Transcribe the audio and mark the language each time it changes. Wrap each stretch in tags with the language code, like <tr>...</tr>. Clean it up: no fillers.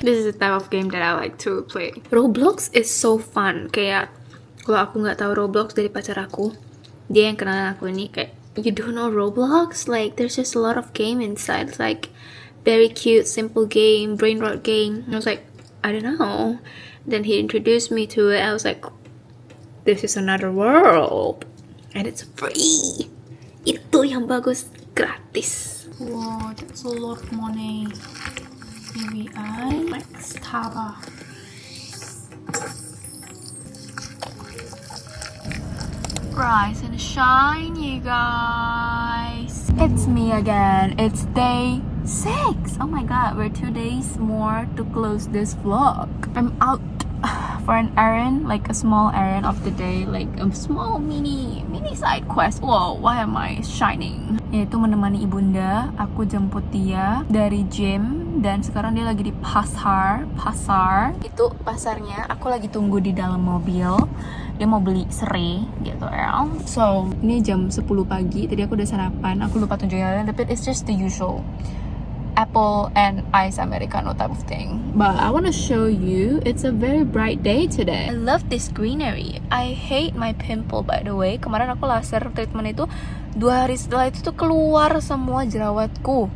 <en>This is the type of game that I like to play. Roblox is so fun.</en> <id>Kayak kalau aku nggak tahu Roblox dari pacar aku, dia yang kenal aku ini kayak,</id> <en>you don't know Roblox? Like there's just a lot of game inside. It's like very cute, simple game, brain rot game. And I was like, I don't know. Then he introduced me to it. I was like, this is another world, and it's free.</en> <id>Itu yang bagus, gratis.</id> <en>Wow, that's a lot of money. BBI Max Taba. Rise and shine, you guys. It's me again. It's day 6. Oh my god, we're 2 days more to close this vlog. I'm out for an errand, like a small errand of the day, like a small mini side quest. Wow, why am I shining?</en> <id>Yaitu menemani ibunda. Aku jemput dia dari gym dan sekarang dia lagi di pasar. Itu pasarnya. Aku lagi tunggu di dalam mobil. Dia mau beli serai gitu ya. So, ini jam 10 pagi. Tadi aku udah sarapan. Aku lupa tunjukin, tapi</id> <en>it's just the usual apple and ice americano type of thing. But I want to show you, it's a very bright day today. I love this greenery. I hate my pimple, by the way.</en> <id>Kemarin aku laser treatment itu 2 hari setelah itu tuh keluar semua jerawatku.</id>